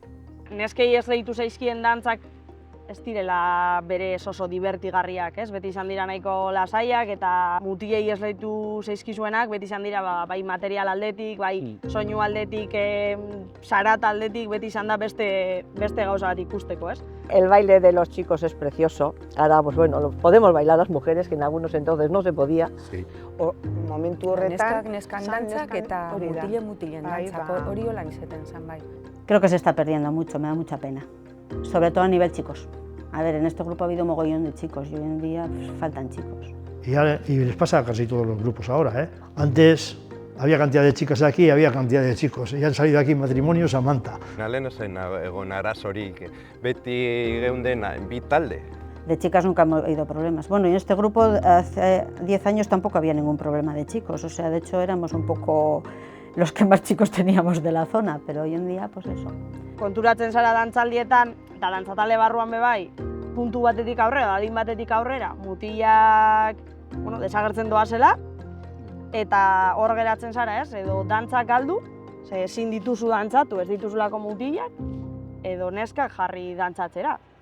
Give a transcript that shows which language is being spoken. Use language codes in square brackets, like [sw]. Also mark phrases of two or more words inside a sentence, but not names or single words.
[eu] Neskei ez deitu zaizkien dantzak ez direla bere oso divertigarriak, ez? Beti izan dira nahiko lasaiak eta mutilei ez deitu zaizkizuenak, beti izan dira bai material aldetik, bai soinu aldetik, sarat aldetik, beti izan da beste gauza bat ikusteko, ez? [es] El baile de los chicos es precioso. Ahora, pues bueno, podemos bailar las mujeres, que en algunos entonces no se podía. Sí. [eu] Momentu horretan, neskan dantzak eta mutilen dantzak, hori holan izaten zen bai. [es] Creo que se está perdiendo mucho, me da mucha pena. Sobre todo a nivel chicos. A ver, en este grupo ha habido mogollón de chicos y hoy en día faltan chicos. Y les pasa a casi todos los grupos ahora, ¿eh? Antes Había cantidad de chicas aquí, había cantidad de chicos. Y han salido aquí matrimonios a manta. [eu] Lehen ezen egon arazorik, beti geunden bi talde. [es] De chicas nunca hemos habido problemas. Bueno, y en este grupo hace 10 años tampoco había ningún problema de chicos, o sea, de hecho éramos un poco los que más chicos teníamos de la zona, pero hoy en día, pues eso. [eu] Konturatzen zara dantzaldietan, eta dantzatale barruan bebai, puntu batetik aurrera, adin batetik aurrera, mutilak desagertzen doazela, eta hor geratzen zara, ez? Edo dantzak galdu, ze ezin dituzu dantzatu, ez dituzulako mutilak, edo neskak jarri dantzatzera.